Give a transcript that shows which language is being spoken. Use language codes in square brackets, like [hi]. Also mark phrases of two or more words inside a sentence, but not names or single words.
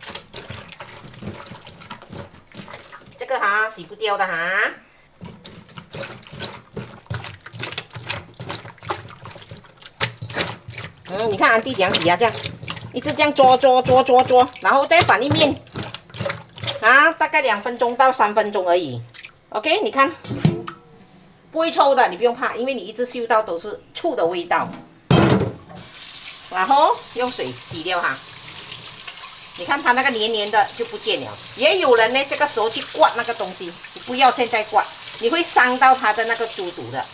[zh] 這個哈洗不掉的哈。你看安迪怎樣洗啊？這樣，一直這樣做，然後再反一面，啊，大概2分鐘到3分鐘而已。OK，你看，不會臭的，你不用怕，因為你一直嗅到都是醋的味道。然後用水洗掉哈，你看它那個黏黏的就不見了。也有人呢，這個時候去刮那個東西，你不要現在刮，你會傷到它的那個豬肚的。